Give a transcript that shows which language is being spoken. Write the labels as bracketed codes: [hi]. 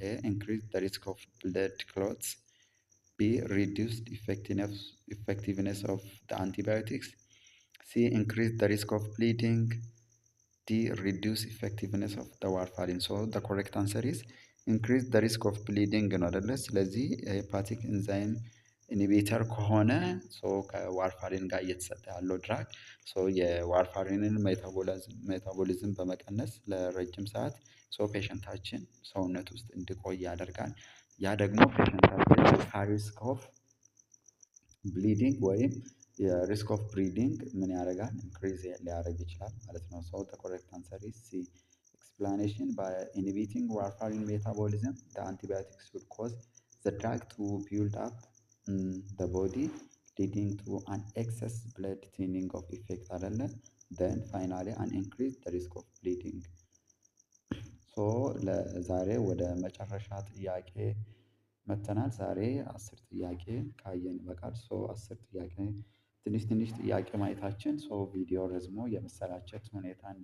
[en] ኤ ኢንክሪዝ ዘ ሪስክ ኦፍ ብለድ ክሎትስ፣ ቢ ሪዱስድ effectiveness of the antibiotics, C increase the risk of bleeding, D reduce effectiveness of the warfarin. So the correct answer is increase the risk of bleeding [am] ነው አይደለ? ስለዚህ ሄፓቲክ ኢንዛይም ኢንሂቢተር ከሆነ ከዋርፋሪን ጋር እየተሰጠ ያለው ድራግ የዋርፋሪንን ሜታቦሊዝም በመቀነስ ለረጅም ሰዓት ፔሸንታችን ሰውነት ውስጥ እንዲቆይ ያደርጋል። ያ ደግሞ ፔሸንታችን ሪስክ ኦፍ ብሊዲንግ ወይም የሪስክ ኦፍ ብሊዲንግ ምን ያደርጋል? ኢንክሪዝ ሊያደርግ ይችላል ማለት ነው። [en] ሶ ዘ ኮሬክት አንሰር ኢዝ ሲ explanation by inhibiting warfarin metabolism, the antibiotics would cause the drug to build up in the body, leading to an excess blood thinning of effect [am] አይደለ? [en] then finally an increase the risk of bleeding. [am] ሶ ለዛሬ ወደ መጨረሻ ጥያቄ መጥተናል። ዛሬ 10 ጥያቄ ካየን ይበቃል። 10 ጥያቄ ትንሽ ትንሽ ጥያቄ ማየታችን ቪዲዮ ረዝሞ የመሰላቸት ሁኔታ